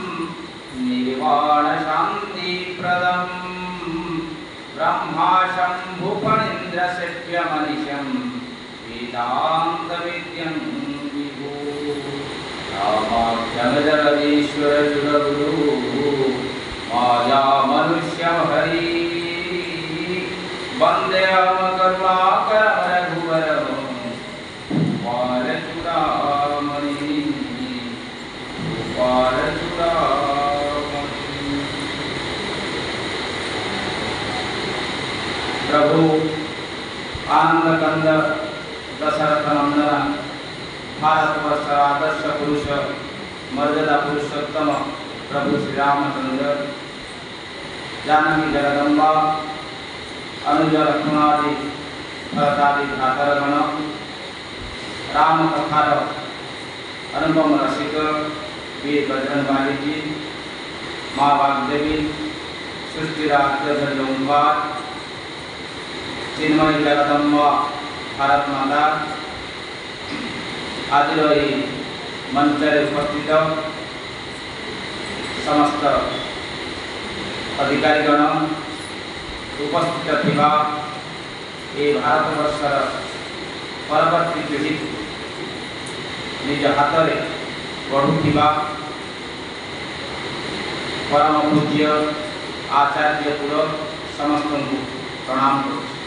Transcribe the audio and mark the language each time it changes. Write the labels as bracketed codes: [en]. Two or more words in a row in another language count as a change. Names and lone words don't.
[sa] निर्वाणशान्तिप्रदं ब्रह्मा शम्भुफणीन्द्रसेव्यमनिशं वेदान्तविद्यं विभो रामाख्यमजगदीश्वर जुगगुरु मायामनुष्यं हरि वन्देऽहं करुणाकरं रघुवरं गोपालचूडामणि गोपालचूडामणि। [or] ପ୍ରଭୁ ଆନନ୍ଦ କନ୍ଦ ଦଶରଥ ନନ୍ଦନ ଭାରତବର୍ଷ ଆଦର୍ଶ ପୁରୁଷ ମର୍ଯ୍ୟାଦା ପୁରୁଷୋତ୍ତମ ପ୍ରଭୁ ଶ୍ରୀ ରାମଚନ୍ଦ୍ର ଜାନକୀ ଜଗଦମ୍ବା ଅନୁଜ ଲକ୍ଷ୍ମଣାଦି ଭରତାଦି ଭ୍ରାତରଗଣ ରାମ କଥାର ଅନୁପମ ରସିକ ବୀର ବଜରଙ୍ଗବଳୀ ଜୀ ମାଁ ବାଗ୍ଦେବୀ ସୃଷ୍ଟିରାଜ୍ୟ ଜଗଦମ୍ବା ଚିନ୍ମୟୀ ଜଗଦମ୍ବା ଭାରତ ମାତା ଆଜ ମଞ୍ଚ ଉପସ୍ଥିତ ସମସ୍ତ ଅଧିକାରୀଗଣ ଉପସ୍ଥିତ ଥିବା ଏ ଭାରତବର୍ଷର ପରବର୍ତ୍ତୀ ପିଢ଼ି ନିଜ ହାତ ମେଁ ବଢ଼ୁଆ ପରମ ପୂଜ୍ୟ ଆଚାର୍ଯ୍ୟ କୁଳ ସମସ୍ତ ପ୍ରଣାମ କରୁଁ।